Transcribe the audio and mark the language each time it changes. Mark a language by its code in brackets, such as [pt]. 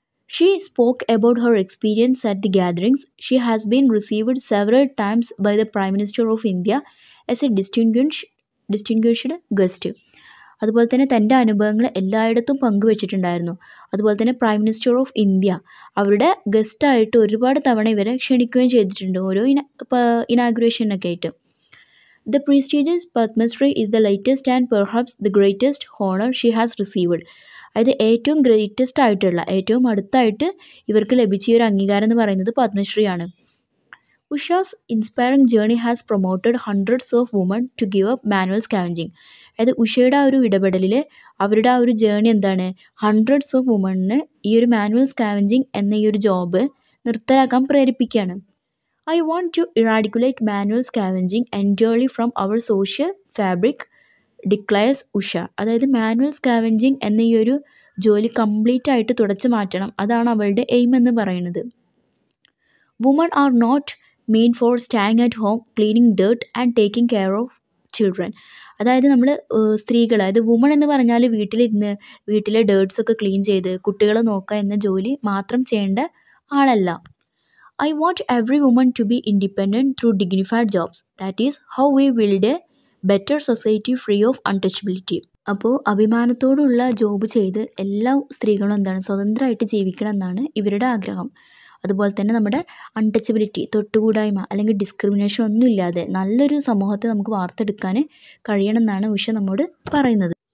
[en] She spoke about her experience at the gatherings. She has been received several times by the prime minister of India as a distinguished guest. [ml] അതുപോലെ തന്നെ തൻ്റെ അനുഭവങ്ങൾ എല്ലായിടത്തും പങ്കുവച്ചിട്ടുണ്ടായിരുന്നു. അതുപോലെ തന്നെ prime minister of India അവരുടെ ഗസ്റ്റായിട്ട് ഒരുപാട് തവണ ഇവരെ ക്ഷണിക്കുകയും ചെയ്തിട്ടുണ്ട്, ഓരോ ഇനാഗുറേഷനൊക്കെ ആയിട്ട്. [en] The prestigious Padmasri is the latest and perhaps the greatest honor she has received. [ml] അതായത് ഏറ്റവും ഗ്രേറ്റസ്റ്റ് ആയിട്ടുള്ള, ഏറ്റവും അടുത്തായിട്ട് ഇവർക്ക് ലഭിച്ച ഒരു അംഗീകാരം എന്ന് പറയുന്നത് പത്മശ്രീയാണ്. [en] Usha's inspiring journey has promoted hundreds of woman to give up manual scavenging. [ml] അതായത് ഉഷയുടെ ആ ഒരു ഇടപെടലിൽ അവരുടെ ആ ഒരു ജേർണി [en] hundreds of വുമണിന് [ml] ഈ ഒരു മാനുവൽ സ്കാവഞ്ചിങ് എന്ന ഈ ഒരു job നിർത്തലാക്കാൻ പ്രേരിപ്പിക്കുകയാണ്. [en] I want to eradicate manual scavenging entirely from our social fabric, declares Usha. [ml] അതായത് മാനുവൽ സ്കാവഞ്ചിങ് എന്ന ഈ ഒരു ജോലി കംപ്ലീറ്റ് ആയിട്ട് തുടച്ചു മാറ്റണം, അതാണ് അവളുടെ എയിം എന്ന് പറയുന്നത്. [en] Woman are not meant for staying at home cleaning dirt and taking care of children. [ml] അതായത് നമ്മൾ സ്ത്രീകൾ, അതായത് വുമൺ എന്ന് പറഞ്ഞാൽ വീട്ടിലെ ഡേർട്ട്സൊക്കെ ക്ലീൻ ചെയ്ത് കുട്ടികളെ നോക്കുക എന്ന ജോലി മാത്രം ചെയ്യേണ്ട ആളല്ല. [en] I want every woman to be independent through dignified jobs. That is how we build a better society free of untouchability. [ml] അപ്പോൾ അഭിമാനത്തോടുള്ള ജോബ് ചെയ്ത് എല്ലാ സ്ത്രീകളും സ്വതന്ത്രമായിട്ട് ജീവിക്കണം എന്നാണ് ഇവരുടെ ആഗ്രഹം. അതുപോലെ തന്നെ നമ്മുടെ അൺടച്ചബിലിറ്റി, തൊട്ടുകൂടായ്മ അല്ലെങ്കിൽ ഡിസ്ക്രിമിനേഷൻ ഒന്നുമില്ലാതെ നല്ലൊരു സമൂഹത്തെ നമുക്ക് വാർത്തെടുക്കാൻ കഴിയണം എന്നാണ് ഉഷ നമ്മോട് പറയുന്നത്.